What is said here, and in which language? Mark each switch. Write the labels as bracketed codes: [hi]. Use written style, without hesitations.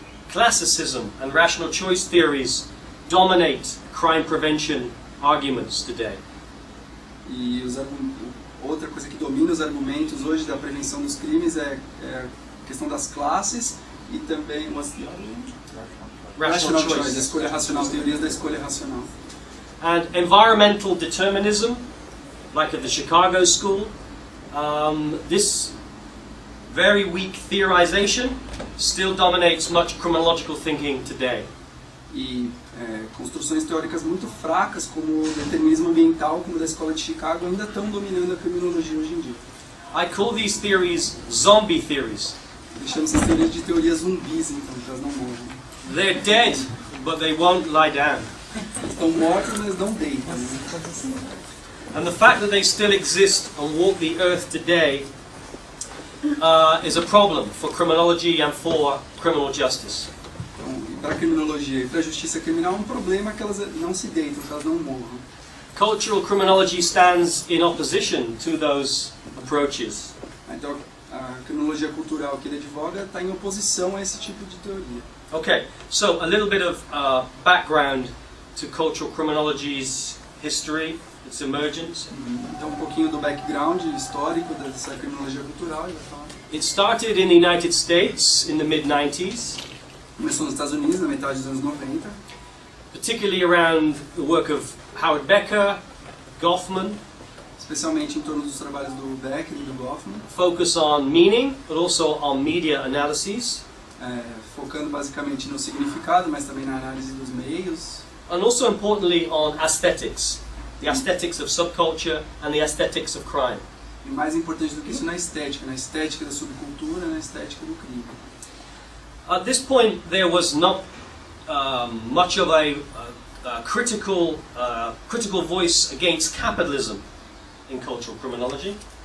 [en] Classicism and rational choice theories dominate crime prevention arguments today. [pt] E outra coisa que domina os argumentos hoje da prevenção dos crimes é a questão das classes e também rational choice, a escolha racional, teorias da escolha racional. [en] And environmental determinism, like at the Chicago School, this very weak theorization still dominates much criminological thinking today. [pt] E construções teóricas muito fracas, como o determinismo ambiental, como da escola de Chicago, ainda estão dominando a criminologia hoje em dia. [en] I call these theories zombie theories. [pt] Eu chamo essas teorias de teorias zumbis, então, que elas não morrem. [en] They're dead, but they won't lie down. [pt] Estão mortos, mas não deitam. [en] And the fact that they still exist and walk the earth today is a problem for criminology and for criminal justice. [pt] Então, para a criminologia e para a justiça criminal é um problema que elas não se deitam, que elas não morram. [en] Cultural criminology stands in opposition to those approaches. [pt] Então, a criminologia cultural que ele advoga está em oposição a esse tipo de teoria. [en] Okay, so a little bit of background to cultural criminology's history, its emergence. [pt] Então, um pouquinho do background histórico dessa criminologia cultural. [en] It started in the United States in the mid-90s. [pt] Começou nos Estados Unidos, na metade dos anos 90. [en] Particularly around the work of Howard Becker, Goffman. [pt] Especialmente em torno dos trabalhos do Becker e do Goffman. [en] Focus on meaning, but also on media analyses. [pt] Focando basicamente no significado, mas também na análise dos meios. [en] And also importantly on aesthetics. The aesthetics of subculture and the aesthetics of crime. [pt] E mais importante do que isso, na estética da subcultura, na estética do crime. [en] At this point there was not much of a critical voice against capitalism in cultural criminology.